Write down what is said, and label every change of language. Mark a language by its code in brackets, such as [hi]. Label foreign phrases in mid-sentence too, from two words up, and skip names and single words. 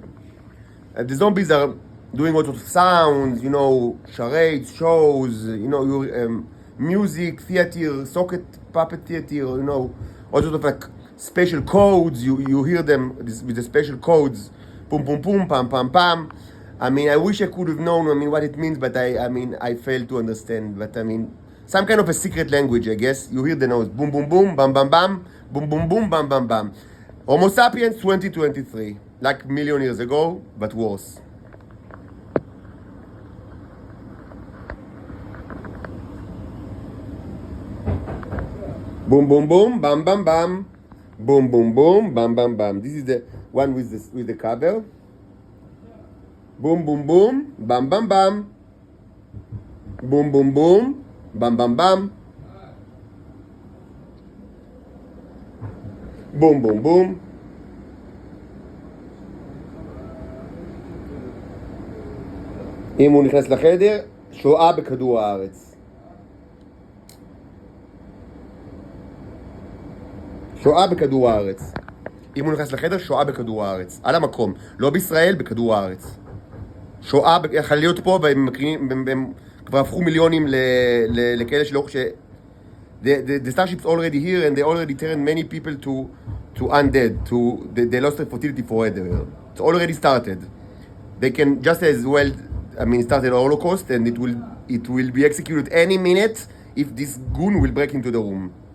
[en] The zombies are doing all sorts of sounds, charades, shows, music, theater, socket puppet theater, all sorts of like special codes. You hear them with the special codes, boom, boom, boom, pam, pam, pam. I wish I could have known, what it means, but I failed to understand. But some kind of a secret language, I guess. You hear the notes, boom, boom, boom, bam, bam, bam, boom, boom, boom, bam, bam, bam. Homo sapiens 2023, like a million years ago, but worse. Boom, boom, boom, bam, bam, bam. Boom, boom, boom, bam, bam, bam. This is the one with the cover. Boom, boom, boom, bam, bam, bam. Boom, boom, boom, bam, bam, bam. בום בום בום. [he] אם הוא נכנס לחדר, שואה בכדור הארץ. שואה בכדור הארץ. אם הוא נכנס לחדר, שואה בכדור הארץ. על המקום. לא בישראל, בכדור הארץ. שואה, יכול להיות פה, והם כבר הפכו מיליונים לכאלה שלא חושב... [en] The starship's already here, and they already turned many people to undead, they lost their fertility forever. It's already started. They can just as well, start a Holocaust, and it will be executed any minute if this goon will break into the room.